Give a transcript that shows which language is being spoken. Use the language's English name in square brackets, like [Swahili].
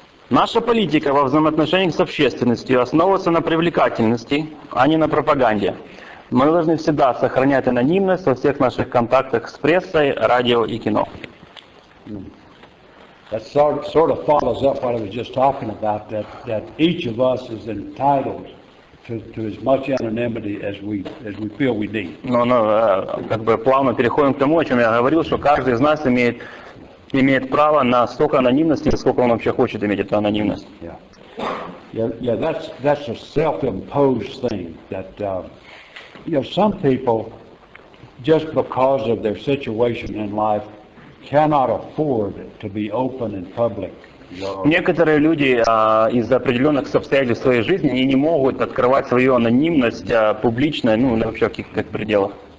[Russian] Наша политика во взаимоотношениях с общественностью основывается на привлекательности, а не на пропаганде. Мы должны всегда сохранять анонимность во всех наших контактах с прессой, радио и кино. [English] That sort of follows up what I was just talking about, that each of us is entitled to as much anonymity as we feel we need. [Russian] Но как бы плавно переходим к тому, о чем я говорил, что каждый из нас имеет право на столько анонимности, сколько он вообще хочет иметь эту анонимность. [English] Yeah, that's a self-imposed thing that some people, just because of their situation in life, cannot afford to be open in public. [Russian] Некоторые люди из-за определенных обстоятельств своей жизни они не могут открывать свою анонимность публично, вообще в каких-то пределах.